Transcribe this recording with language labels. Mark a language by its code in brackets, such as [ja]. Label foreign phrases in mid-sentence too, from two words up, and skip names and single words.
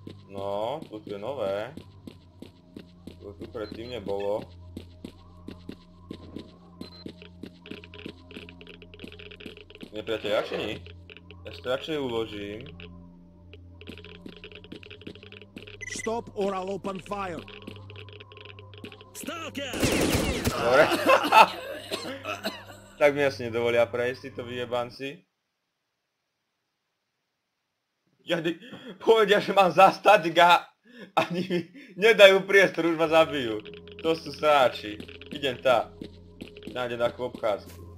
[sk] No, tu je nové. To tu predtým nebolo. Nepriateľ, radšej nie. Ja si to radšej uložím. [en] Stop or I'll open fire. [sk] Stalker! Dobre. Tak mi asi nedovolia prejsť títo vyjebanci. Povedia, že mám zastať a ani mi nedajú priestor, už ma zabijú. To sú sráči. Idem tá. Nájdem takú obchádzku.